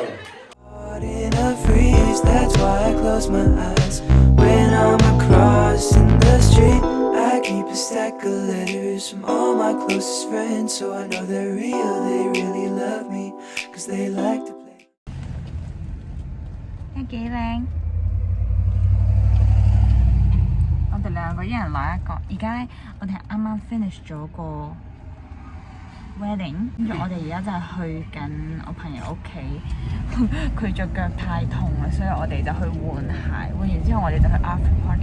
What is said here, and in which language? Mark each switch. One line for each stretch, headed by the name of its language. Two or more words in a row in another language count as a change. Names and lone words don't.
English: Caught in a freeze, that's why I close my eyes. When I'm across in the street, I keep a stack of letters from all my closest friends, so I know they're real, they really love me, cause they like to play.
Cantonese: 幾靚！我哋兩個一人攞一個。而家咧，我哋啱啱 finish 咗個 wedding， 跟住我哋而家就係去緊我朋友屋企，佢隻腳太痛啦，所以我哋就去換鞋，換完之後我哋就去
English: after party。